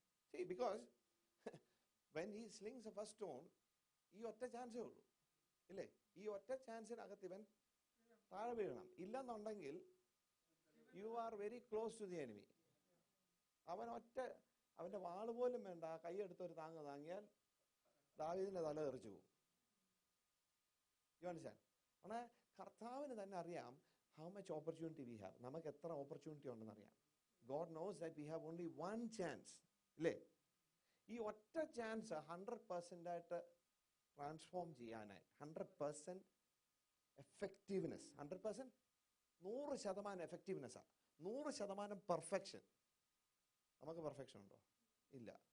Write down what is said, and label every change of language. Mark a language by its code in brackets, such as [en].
[en] See, because when he slings the first stone, [ml] ഈ ഒറ്റ ചാൻസേ ഉള്ളൂ, ഇല്ലേ? ഈ ഒറ്റ ചാൻസിനകത്ത് ഇവൻ താഴെ വീഴണം. ഇല്ലെന്നുണ്ടെങ്കിൽ [en] You are very close to the enemy. [ml] അവന്റെ വാള് പോലും വേണ്ട, കൈയെടുത്തൊരു താങ്ങിയാൽ ദാവീദിന്റെ തല തെറിച്ചു പോകും. [en] You understand? [ml] കർത്താവിന് തന്നെ അറിയാം [en] how much opportunity we have. [ml] നമുക്ക് എത്ര ഓപ്പർച്യൂണിറ്റി ഉണ്ടെന്ന് അറിയാം. [en] God knows that we have only one chance, [ml] ഇല്ലേ? ഈ ഒറ്റ ചാൻസ് 100% ആയിട്ട് ട്രാൻസ്ഫോം ചെയ്യാനായി, 100% എഫക്റ്റീവ്നെസ്, 100% 100% എഫക്റ്റീവ്നെസ്സാ, 100% പെർഫെക്ഷൻ. നമുക്ക് പെർഫെക്ഷൻ ഉണ്ടോ? ഇല്ല.